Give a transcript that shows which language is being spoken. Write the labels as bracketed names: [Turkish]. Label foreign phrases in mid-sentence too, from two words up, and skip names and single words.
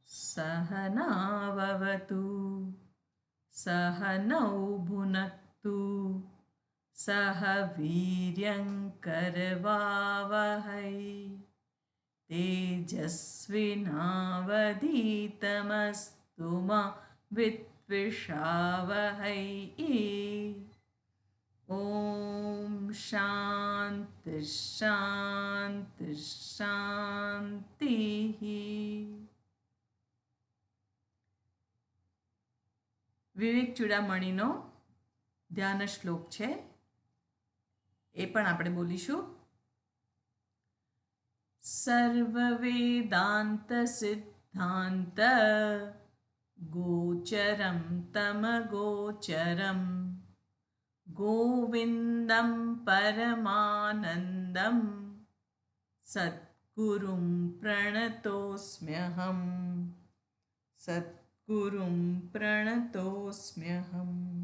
[Sanskrit] सहनाववतु सहनौ भुनक्तु सह वीर्यङ्करवावहै तेजस्विनावधीतमस्तु मा विद्विषावहै। ॐ शान्ति शान्ति शान्तिः। [Gujarati] વિવેક ચૂડામણીનો ધ્યાન શ્લોક છે, એ પણ આપણે બોલીશું. [Sanskrit] सर्व वेदांत सिद्धांत गोचरम तम गोचरम गोविंदम परमानंदम सद्गुरुम प्रणतोस्म्यहम सद्गुरुम प्रणतोस्म्यहम.